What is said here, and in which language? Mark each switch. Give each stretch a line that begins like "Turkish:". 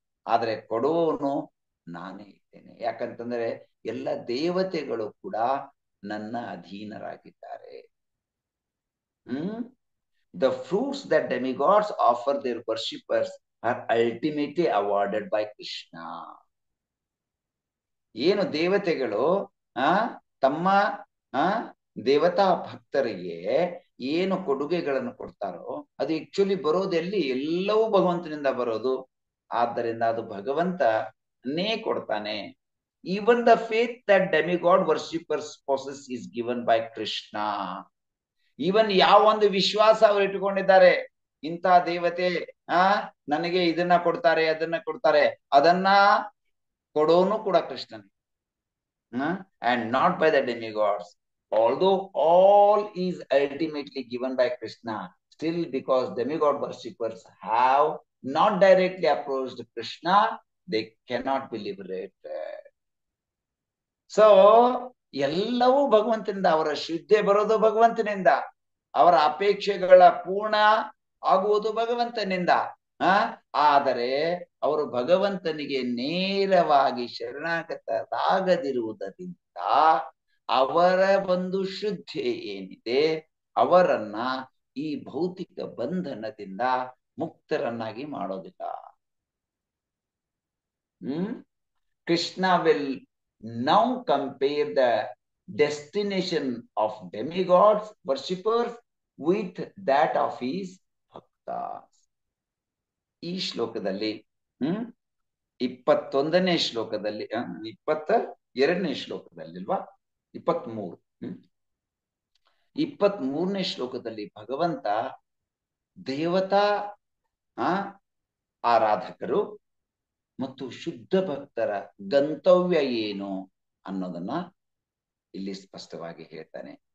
Kannada: ಆದ್ರೆ ಕೊಡುವವನು ನಾನೇ ಇದ್ದೇನೆ. ಯಾಕಂತಂದ್ರೆ ಎಲ್ಲ ದೇವತೆಗಳು ಕೂಡ ನನ್ನ ಅಧೀನರಾಗಿದ್ದಾರೆ.
English: The fruits that demigods offer their worshippers are ultimately awarded by Krishna.
Kannada: ಏನು ದೇವತೆಗಳು ತಮ್ಮ ದೇವತಾ ಭಕ್ತರಿಗೆ ಏನು ಕೊಡುಗೆಗಳನ್ನು ಕೊಡ್ತಾರೋ ಅದು ಆಕ್ಚುಲಿ ಬರೋದೆಲ್ಲಿ, ಎಲ್ಲವೂ ಭಗವಂತನಿಂದ ಬರೋದು. ಆದ್ದರಿಂದ ಅದು ಭಗವಂತನೇ ಕೊಡ್ತಾನೆ.
English: Even the faith that demigod worshippers possess is given by Krishna.
Kannada: Even ಯಾವ ಒಂದು ವಿಶ್ವಾಸ ಅವರು ಇಟ್ಟುಕೊಂಡಿದ್ದಾರೆ, ಇಂಥ ದೇವತೆ ನನಗೆ ಇದನ್ನ ಕೊಡ್ತಾರೆ ಅದನ್ನ ಕೊಡ್ತಾರೆ, ಅದನ್ನ ಕೊಡೋನು ಕೂಡ ಕೃಷ್ಣನೇ,
English: and not by the demigods. Although all is ultimately given by Krishna, still because demigod worshippers have not directly approached Krishna, they cannot be liberated.
Kannada: So ಎಲ್ಲವೂ ಭಗವಂತನಿಂದ, ಅವರ ಶ್ರದ್ಧೆ ಬರೋದು ಭಗವಂತನಿಂದ, ಅವರ ಅಪೇಕ್ಷೆಗಳ ಪೂರ್ಣ ಆಗುವುದು ಭಗವಂತನಿಂದ. ಆದರೆ ಅವರು ಭಗವಂತನಿಗೆ ನೇರವಾಗಿ ಶರಣಾಗತರಾಗದಿರುವುದರಿಂದ ಅವರ ಒಂದು ಶ್ರದ್ಧೆ ಏನಿದೆ ಅವರನ್ನ ಈ ಭೌತಿಕ ಬಂಧನದಿಂದ ಮುಕ್ತರನ್ನಾಗಿ ಮಾಡೋದಿಲ್ಲ.
English: Krishna will now compare the destination of demigods worshippers with that of his bhaktas.
Kannada: ಈ ಶ್ಲೋಕದಲ್ಲಿ 21ನೇ ಶ್ಲೋಕದಲ್ಲಿ 22ನೇ ಶ್ಲೋಕದಲ್ಲಿ ಅಲ್ವಾ 23ನೇ ಶ್ಲೋಕದಲ್ಲಿ ಭಗವಂತ ದೇವತಾ ಆರಾಧಕರು ಮತ್ತು ಶುದ್ಧ ಭಕ್ತರ ಗಂತವ್ಯ ಏನು ಅನ್ನೋದನ್ನ ಇಲ್ಲಿ ಸ್ಪಷ್ಟವಾಗಿ ಹೇಳ್ತಾನೆ.